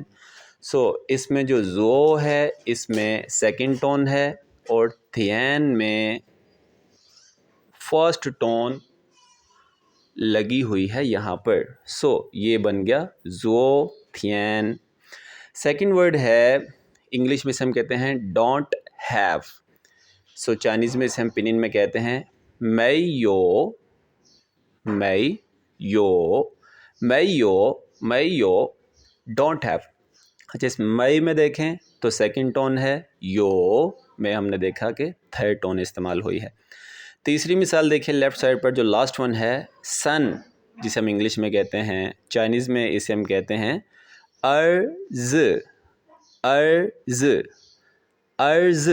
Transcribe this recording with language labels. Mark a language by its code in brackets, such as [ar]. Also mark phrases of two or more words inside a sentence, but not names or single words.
[hi] सो इसमें जो ज़ो है इसमें [en] second tone [hi] है और थियन में [en] first tone [hi] लगी हुई है यहाँ पर। सो ये बन गया [zh] 昨天. [en] second word [hi] है, इंग्लिश में से हम कहते हैं [en] don't have. [hi] सो चाइनीज़ में इसे हम पिनिन में कहते हैं [zh] 没有, 没有, 没有, 没有 [en] don't have. [hi] अच्छा, इस मई में देखें तो [en] second tone [hi] है, यो में हमने देखा कि [en] third tone [hi] इस्तेमाल हुई है। तीसरी मिसाल देखिए [en] left side [hi] पर, जो [en] last one [hi] है सन, जिसे हम इंग्लिश में कहते हैं, चाइनीज़ में इसे हम कहते हैं [zh] 儿子, 儿子, 儿子.